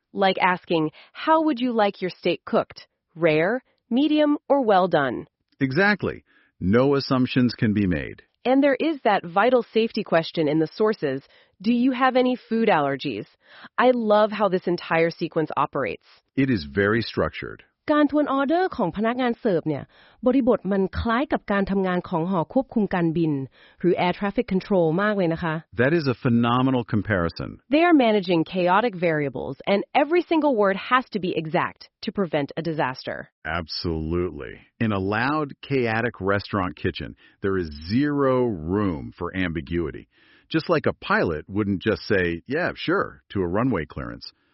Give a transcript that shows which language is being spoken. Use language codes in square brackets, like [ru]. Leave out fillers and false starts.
[en] Like asking, how would you like your steak cooked? Rare, medium, or well done? Exactly. No assumptions can be made. And there is that vital safety question in the sources. Do you have any food allergies? I love how this entire sequence operates. It is very structured. [th] การทวนออเดอร์ของพนักงานเสิร์ฟเนี่ยบริบทมันคล้ายกับการทำงานของหอควบคุมการบินหรือ Air Traffic Control มากเลยนะคะ [en] That is a phenomenal comparison. They are managing chaotic variables and every single word has to be exact to prevent a disaster. Absolutely. In a loud, chaotic restaurant kitchen, there is zero room for ambiguity. Just like a pilot wouldn't just say, yeah, sure, to a runway clearance.